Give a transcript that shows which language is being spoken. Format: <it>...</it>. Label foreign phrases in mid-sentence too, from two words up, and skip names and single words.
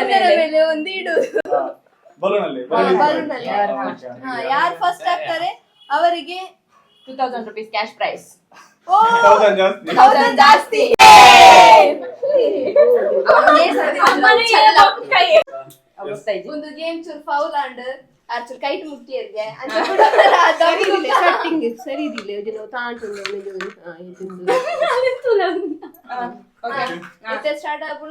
<kn>ಮೇಲೆ ಒಂದು ಇಡು. ಯಾರು ಫಸ್ಟ್ ಆಗ್ತಾರೆ ಅವರಿಗೆ</kn> <en>2000 rupees cash prize.</en> <kn>1000 ಜಾಸ್ತಿ. ಒಂದು ಗೇಮ್ ಚೂರು</kn> <en>foul and</en> <kn>ಆಚೂರು ಕೈಟ್ ಮುಟ್ಟಿಯರ್ಗೆ ಸರಿ ಇದಿಲ್ಲ ಸ್ಟಾರ್ಟ್ ಆಗೋಣ.</kn>